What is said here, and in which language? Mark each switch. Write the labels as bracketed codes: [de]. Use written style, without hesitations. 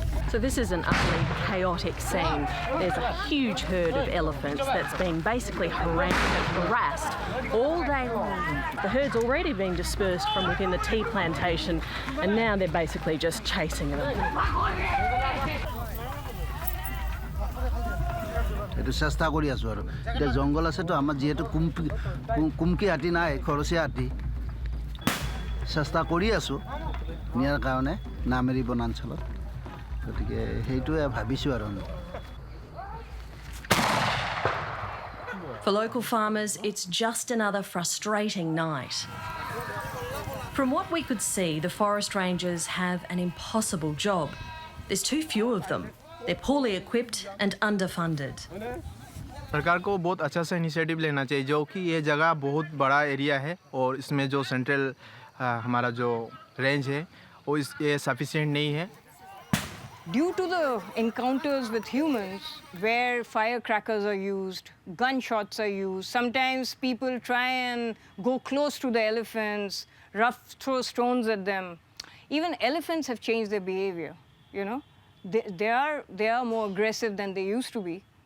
[en] So this is an utterly chaotic scene. There's a huge herd of elephants that's been basically harassed all day long. The herd's already been dispersed from within the tea plantation, and now they're basically just chasing them. [as] এটা চেষ্টা কৰি আছো আৰু এটা জংগল আছে তো আমাৰ যেহেতু কুমকি হাতী নাই খৰচীয়া হাতী চেষ্টা কৰি আছো নিয়াৰ কাৰণে নামেৰি বনাঞ্চলত গতিকে সেইটোৱে ভাবিছো আৰু [en] For local farmers, it's just another frustrating night. From what we could see, the forest rangers have an impossible job. There's too few of them. They're poorly equipped and underfunded. [hi] सरकार को बहुत अच्छा सा इनिशिएटिव लेना चाहिए जो कि ये जगह बहुत बड़ा एरिया है और इसमें जो सेंट्रल हमारा जो रेंज है वो ये सफिशिएंट नहीं है. [en] Due to the encounters with humans, where firecrackers are used, gunshots are used, sometimes people try and go close to the elephants, throw stones at them. Even elephants have changed their behavior, They are more aggressive than they used to be.